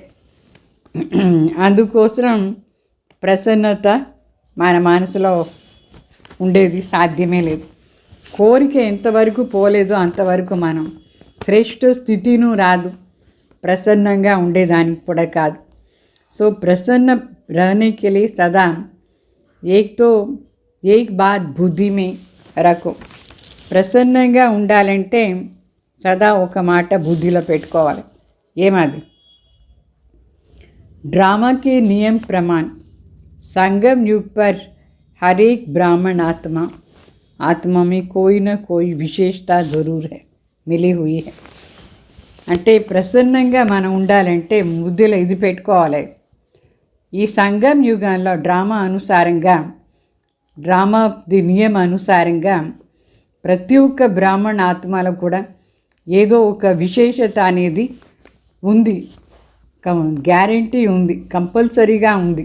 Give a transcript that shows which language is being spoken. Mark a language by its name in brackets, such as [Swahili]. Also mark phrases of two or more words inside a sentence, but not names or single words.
[Telugu] అందుకోసం ప్రసన్నత మన మనసులో ఉండేది సాధ్యమే లేదు. కోరిక ఎంతవరకు పోలేదో అంతవరకు మనం శ్రేష్ఠ స్థితిను రాదు, ప్రసన్నంగా ఉండేదానికి కూడా కాదు. [Hindi] సో ప్రసन्न रहने के लिए सदा एक बात बुद्धि में रखो. [Telugu] ప్రసన్నంగా ఉండాలంటే సదా ఒక మాట బుద్ధిలో పెట్టుకోవాలి. ఏమది? [Hindi] ड्रामा के नियम प्रमाण संगम युग पर हर एक ब्राह्मण आत्मा में कोई न कोई विशेषता ज़रूर है, मिली हुई है. [Telugu] అంటే ప్రసన్నంగా మనం ఉండాలంటే బుద్ధిలో ఇది పెట్టుకోవాలి. ఈ సంగం యుగంలో డ్రామాది నియమ అనుసారంగా ప్రతి ఒక్క బ్రాహ్మణ ఆత్మలో కూడా ఏదో ఒక విశేషత అనేది ఉంది, గ్యారంటీ ఉంది, కంపల్సరీగా ఉంది.